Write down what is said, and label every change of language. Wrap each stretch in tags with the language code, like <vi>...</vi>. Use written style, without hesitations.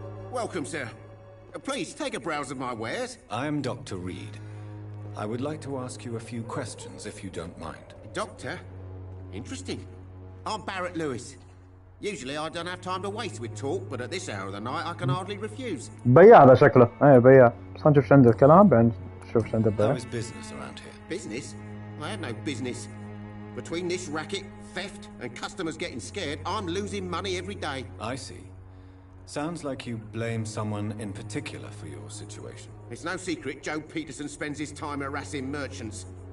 <en>Welcome, sir. Please, take a browse of my wares. I'm Dr. Reed. I would like to ask you a few questions, if you don't mind. Doctor? Interesting. I'm Barrett Lewis. Usually I don't have time to waste with talk, but at this hour of the night I can hardly refuse.</en> <ar>بياع هذا شكله. ايه بياع. بس نشوف ايش عنده الكلام بعدين نشوف ايش عنده بياع.</ar> <en>How is business around here? Business? I have no business. Between this racket, theft, and customers getting scared, I'm losing money every day. I see. Sounds like you blame someone in particular for your situation. It's no secret Joe Peterson spends his time harassing merchants.</en>